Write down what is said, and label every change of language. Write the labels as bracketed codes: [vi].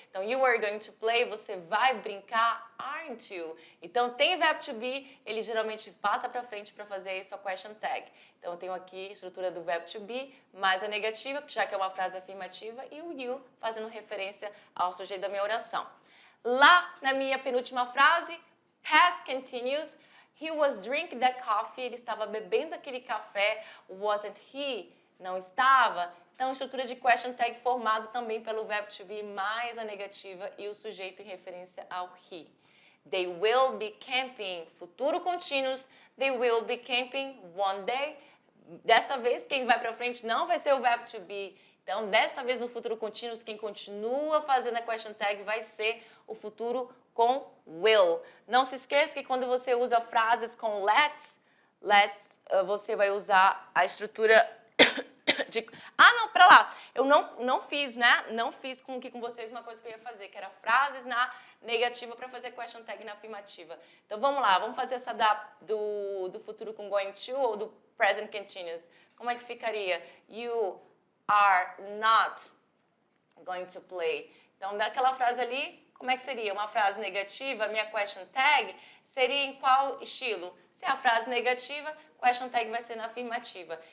[en] Então, you are going to play, [pt] você vai brincar, [en] aren't you? [pt] Então, tem verbo to be, ele geralmente passa para frente para fazer isso, a question tag. Então, eu tenho aqui a estrutura do verbo to be, mais a negativa, já que é uma frase afirmativa, e o you fazendo referência ao sujeito da minha oração. Lá na minha penúltima frase, past continuous, [en] he was drinking that coffee, [pt] ele estava bebendo aquele café, [en] wasn't he? [pt] Não estava. Então, estrutura de question tag formado também pelo verbo to be mais a negativa e o sujeito em referência ao he. [en] They will be camping, [pt] futuro contínuos, [en] they will be camping one day. [pt] Desta vez, quem vai para frente não vai ser o verbo to be. Então, desta vez no futuro contínuo, quem continua fazendo a question tag vai ser o futuro com will. Não se esqueça que quando você usa frases com let's, você vai usar a estrutura não, pra lá. Eu não fiz, né? Não fiz com vocês uma coisa que eu ia fazer, que era frases na negativa para fazer question tag na afirmativa. Então, vamos lá. Vamos fazer essa do futuro com going to ou do present continuous. Como é que ficaria? [en] You are not going to play. [pt] Então, daquela frase ali, como é que seria? Uma frase negativa, minha question tag seria em qual estilo? Se é a frase negativa, question tag vai ser na afirmativa.